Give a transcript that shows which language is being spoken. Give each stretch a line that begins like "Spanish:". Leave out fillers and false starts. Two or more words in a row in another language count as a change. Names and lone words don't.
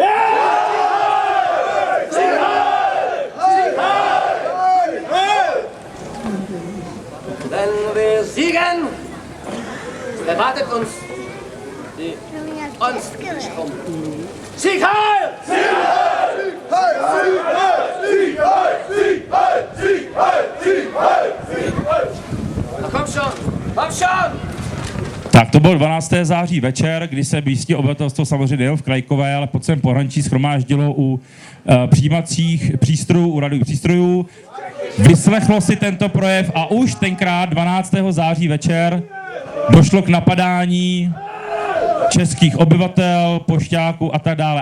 German: Wenn wir siegen, erwartet uns die Unstrom. Sieg heil! Na komm schon! Komm schon!
Czech: Tak to bylo 12. září večer, kdy se místní obyvatelstvo samozřejmě nejen v Krajkové, ale po celém pohraničí shromáždilo u přijímacích přístrojů, u radových přístrojů. Vyslechlo si tento projev a už tenkrát 12. září večer došlo k napadání českých obyvatel, pošťáků a tak dále.